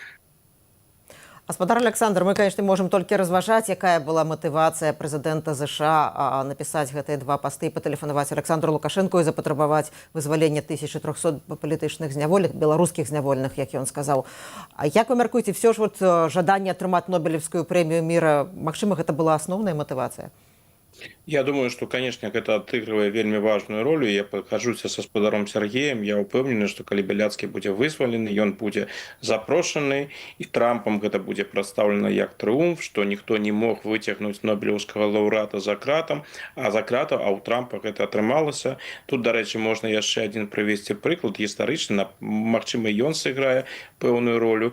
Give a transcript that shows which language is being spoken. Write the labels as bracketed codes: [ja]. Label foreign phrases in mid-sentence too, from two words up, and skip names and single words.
[be] Гаспадар Александр, мы, [ru] конечно, можем [be] толькі разважаць, якая была матывацыя прэзідэнта ЗША напісаць гэтыя два пасты, патэлефанаваць Александру Лукашэнку і запатрабаваць вызвалення 1300 палітычных зняволеных, беларускіх зняволеных, як ён сказаў. А як вы мяркуеце, все ж жаданне атрымаць Нобелеўскую прэмію міра, магчыма, гэта была асноўная матывацыя? [ru] Я думаю, что, конечно, это отыгрывает вельмі важную роль. [be] Я пахожуся со спадаром Сергеем. Я упэўнены, что калі Беляцкі будзе вызвалены, ён будзе запрошаны, і Трампам гэта будзе прадстаўлена як трыумф, что ніхто не мог выцягнуць Нобелеўскага лаўрэата за кратам, а у Трампа гэта атрымалася. Тут, дарэчы, можна яшчэ адзін прывесці прыклад гістарычны, магчыма, ён сыграе пэўную ролю.